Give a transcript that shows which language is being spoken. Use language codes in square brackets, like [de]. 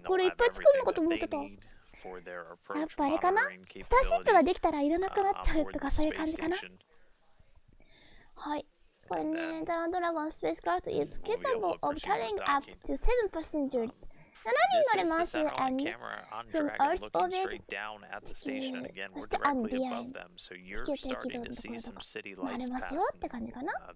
[ja] これいっぱい作るのかと思ってた。やっぱあれかな、スターシップができたらいらなくなっちゃうとかそういう感じかな。はい、これね、 [en] ドラゴンspacecraft is capable of carrying up to 7 passengers。 [ja] 7人乗れます。 [en] and from Earth orbit [ja] 地球、そして [en] and beyond [ja] 地球低軌道のところとか回れますよって感じかな。